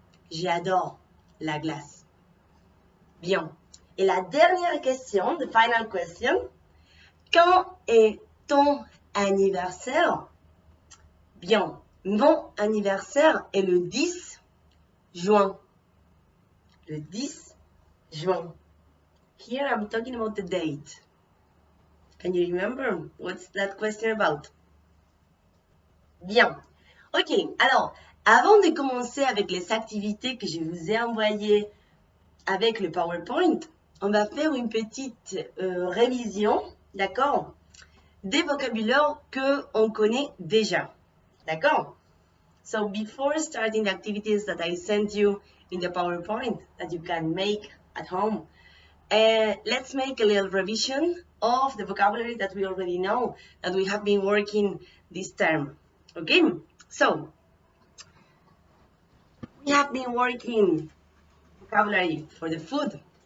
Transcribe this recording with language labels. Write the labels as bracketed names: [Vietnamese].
[French] J'adore la glace. Bien. Et la dernière question, [English] the final question, [French] quand est ton anniversaire? Bien, mon anniversaire est le 10 juin. Le 10 juin. [English] Here I'm talking about the date. Can you remember? What's that question about? [French] Bien. Ok, alors, avant de commencer avec les activités que je vous ai envoyées avec le PowerPoint, on va faire une petite révision, d'accord, des vocabulaires qu'on connaît déjà, d'accord? [English] So before starting the activities that I sent you in the PowerPoint that you can make at home, let's make a little revision of the vocabulary that we already know, that we have been working this term. Okay, so we have been working vocabulary for the food.